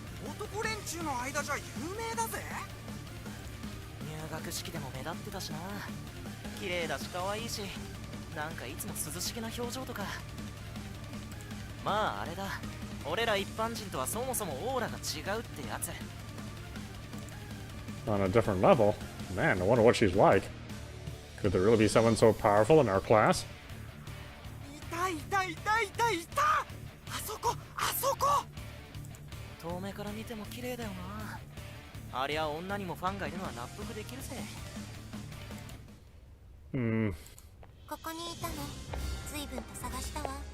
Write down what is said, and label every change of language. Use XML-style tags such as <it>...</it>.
<ja>男連中の間じゃ有名だぜ。入学式でも目立ってたしな。綺麗だし可愛いし、なんかいつも涼しげな表情とか。まああれだ。俺ら一般人とはそもそもオーラが違うってやつ。</ja> <en>On a different level? Man, I wonder what she's like. Could there really be someone so powerful in our class?</en> <ja>いたいたいたいたいた。あそこあそこ。遠目から見ても綺麗だよな。ありゃ女にもファンがいるのは納得できるぜ。ここにいたの。随分と探したわ。</ja>